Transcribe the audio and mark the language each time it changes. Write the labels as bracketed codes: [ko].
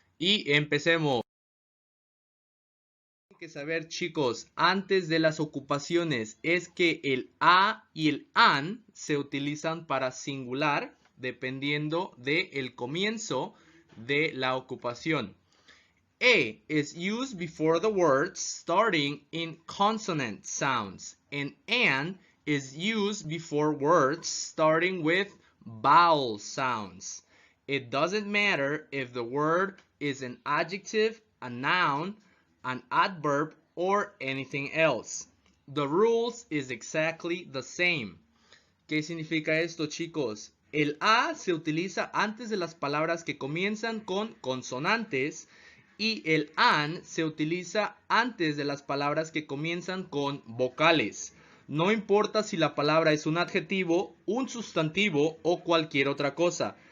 [es] Y empecemos. Tienen que saber, chicos, antes de las ocupaciones, es que el a y el an se utilizan para singular, dependiendo del comienzo de la ocupación. [en] A is used before the words starting in consonant sounds, and an is used before words starting with vowel sounds. It doesn't matter if the word is an adjective, a noun, an adverb, or anything else. The rules is exactly the same. [es] ¿Qué significa esto, chicos? El a se utiliza antes de las palabras que comienzan con consonantes y el an se utiliza antes de las palabras que comienzan con vocales. No importa si la palabra es un adjetivo, un sustantivo o cualquier otra cosa.